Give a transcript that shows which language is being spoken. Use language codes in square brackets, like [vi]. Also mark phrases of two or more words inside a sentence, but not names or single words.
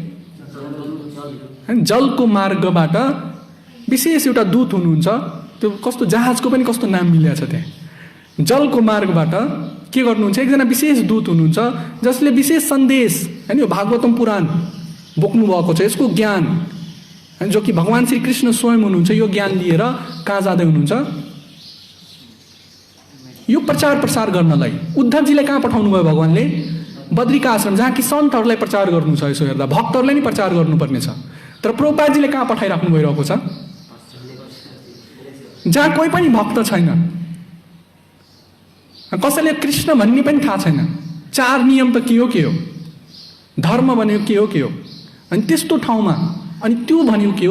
[ne] जलको मार्गबाट विशेष एउटा दूत हुनुहुन्छ, त्यो कस्तो जहाजको पनि कस्तो नाम मिलेको छ त्यहाँ। जलको मार्गबाट के गर्नुहुन्छ, एकजना विशेष दूत हुनुहुन्छ जसले विशेष सन्देश होइन, यो भागवतम पुराण बोक्नु भएको छ, यसको ज्ञान जो कि भगवान श्री कृष्ण स्वयं हुनुहुन्छ, यो ज्ञान लिएर कहाँ जाँदै हुनुहुन्छ? यो प्रचार प्रसार गर्नलाई उद्धवजीलाई कहाँ पठाउनु भयो भगवानले? बद्रिका आश्रम, जहाँ कि सन्तहरूलाई प्रचार गर्नु छ। यसो हेर्दा भक्तहरूलाई नै प्रचार गर्नुपर्ने छ, तर प्रभुपादजीले कहाँ पठाइराख्नु भइरहेको छ? जहाँ कोही पनि भक्त छैन, कसैले कृष्ण भन्ने पनि थाहा छैन, 4 नियम त के हो, धर्म भनेको के हो, अनि त्यस्तो ठाउँमा अनि त्यो भनेको के हो?